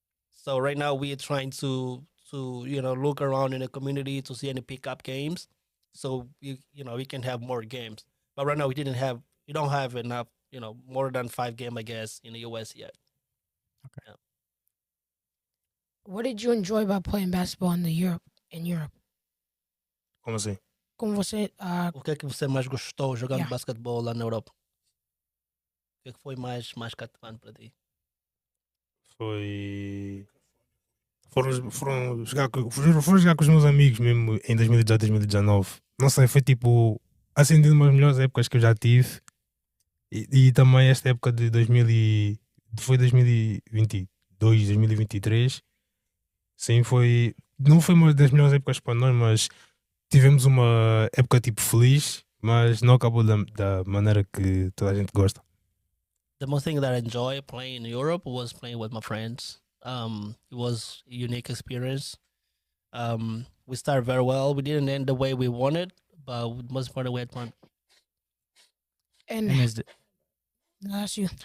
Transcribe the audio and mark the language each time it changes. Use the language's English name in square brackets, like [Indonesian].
[English] So right now we're trying to look around in the community to see any pickup games, so we can have more games. But right now we don't have enough more than 5 games, I guess, in the US yet. What did you enjoy about playing basketball in Europe? [Portuguese] Como assim? Como você, O que é que você mais gostou jogando Yeah. basquetebol lá na Europa? O que é que foi mais cativante para ti? Foi. Foram jogar com os meus amigos mesmo em 2018, 2019. Não sei, foi tipo. Assim, de umas melhores épocas que eu já tive. E também esta época de 2000 foi 2022, 2023. Sim, foi. Não foi uma das melhores épocas para nós, mas tivemos uma época tipo feliz, mas não acabou da maneira que toda a gente gosta. [English] The most thing that I enjoy playing in Europe was playing with my friends. It was a unique experience. We started very well. We didn't end the way we wanted, but most important, we had fun. and And is th- that's you.